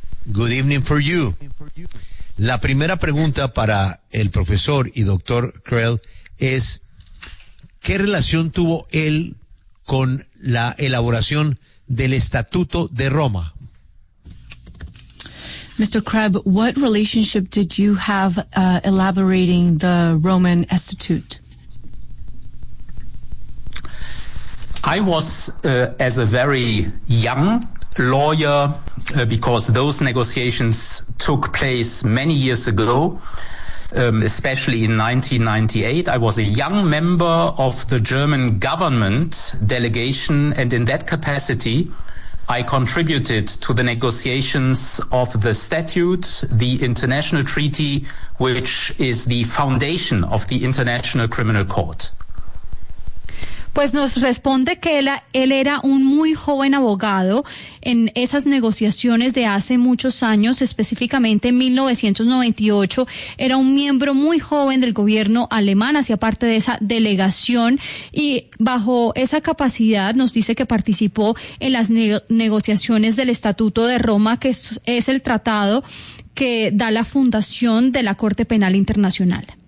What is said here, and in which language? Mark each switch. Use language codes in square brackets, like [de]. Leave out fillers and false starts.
[en] Good evening for you. [es] La primera pregunta para el profesor y doctor Krebs es, ¿qué relación tuvo él con la elaboración del Estatuto de Roma? [en] Mr. Krebs, what relationship did you have elaborating the Roman Institute? I was, as a very young lawyer, because those negotiations took place many years ago, especially in 1998. I was a young member of the German government delegation, and in that capacity, I contributed to the negotiations of the statute, the international treaty, which is the foundation of the International Criminal Court. [es] Pues nos responde que él era un muy joven abogado en esas negociaciones de hace muchos años, específicamente en 1998. Era un miembro muy joven del gobierno alemán, hacía parte de esa delegación, y bajo esa capacidad nos dice que participó en las negociaciones del Estatuto de Roma, que es el tratado que da la fundación de la Corte Penal Internacional.